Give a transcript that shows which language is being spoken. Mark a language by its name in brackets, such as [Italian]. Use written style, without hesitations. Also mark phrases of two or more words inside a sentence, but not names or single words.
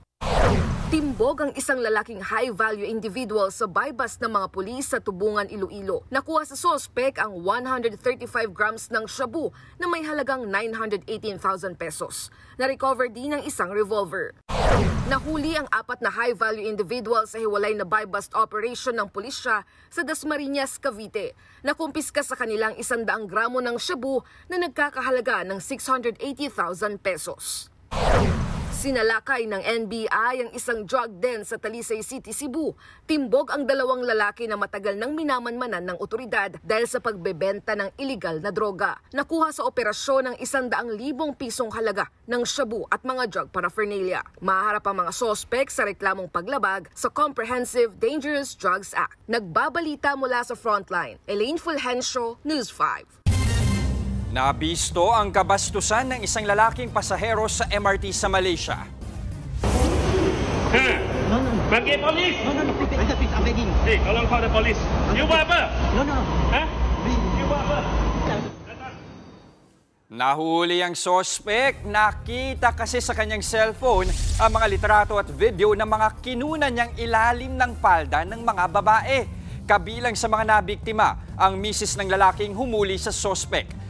[Filipino] Timbog ang isang lalaking [English] high-value individual [Filipino] sa bypass ng mga pulis sa Tubungan, Iloilo. Nakuha sa sospek ang 135 grams ng shabu na may halagang 918,000 pesos. Na-recover din ang isang revolver. Nahuli ang 4 na [English] high-value individual [Filipino] sa hiwalay na [English] buy-bust operation [Filipino] ng pulisya sa Dasmariñas, Cavite. Nakumpiska sa kanilang 100 gramo ng shabu na nagkakahalaga ng 680,000 pesos. Sinalakay ng NBI ang isang drug den sa Talisay City, Cebu. Timbog ang 2 lalaki na matagal nang minamanmanan ng otoridad dahil sa pagbebenta ng iligal na droga. Nakuha sa operasyon ng 100,000 pisong halaga ng shabu at mga [English] drug paraphernalia. [Filipino] Maharap ang mga sospek sa reklamong paglabag sa Comprehensive Dangerous Drugs Act. Nagbabalita mula sa Frontline, Elaine Fulgencio, News 5. Nabisto ang kabastusan ng isang lalaking pasahero sa MRT sa Malaysia. [Malay] Panggil polis! [English] No, please, I'm begging. Hey, tolong call the police. [Malay] You buat apa? No. You buat apa? [Filipino] Nahuli ang sospek. Nakita kasi sa kanyang cellphone ang mga litrato at video ng mga kinunan niyang ilalim ng palda ng mga babae. Kabilang sa mga nabiktima, ang misis ng lalaking humuli sa sospek.